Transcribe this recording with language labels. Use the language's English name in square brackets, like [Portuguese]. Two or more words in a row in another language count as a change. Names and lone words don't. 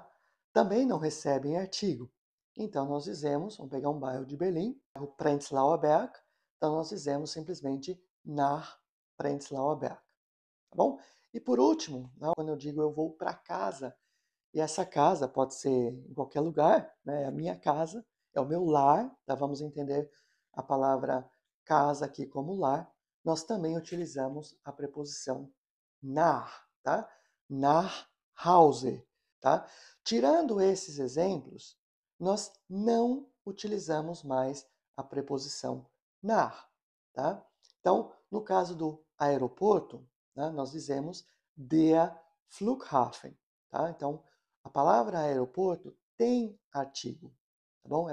[Portuguese] Também não recebem artigo. Então, nós dizemos, vamos pegar um bairro de Berlim, o Prenzlauer Berg, então nós dizemos simplesmente nach Prenzlauer Berg, tá bom? E por último, né, quando eu digo eu vou para casa, e essa casa pode ser em qualquer lugar, né? É a minha casa, é o meu lar, tá? Vamos entender a palavra casa aqui como lar, nós também utilizamos a preposição nach, tá? [German] Nach Hause, [Portuguese] tá? Tirando esses exemplos, nós não utilizamos mais a preposição nach, tá? Então, no caso do aeroporto, né, nós dizemos [German] der Flughafen, [Portuguese] tá? Então, a palavra aeroporto tem artigo, tá bom?